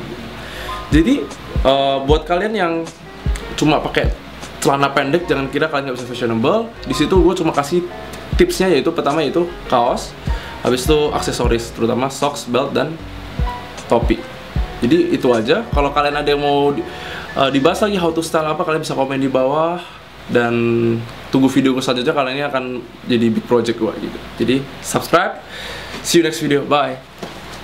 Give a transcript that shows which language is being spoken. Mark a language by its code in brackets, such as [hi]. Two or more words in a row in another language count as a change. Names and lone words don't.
[id] Jadi buat kalian yang cuma pakai celana pendek, jangan kira kalian nggak bisa fashionable. Di situ gue cuma kasih tipsnya, yaitu pertama yaitu kaos, habis itu aksesoris, terutama socks, belt, dan topi. Jadi itu aja. Kalau kalian ada yang mau dibahas lagi [en] how to style [id] apa, kalian bisa komen di bawah. Dan tunggu video gue selanjutnya, kalian ini akan jadi [en] big project [id] gue gitu. [en] Jadi subscribe. See you next video. Bye.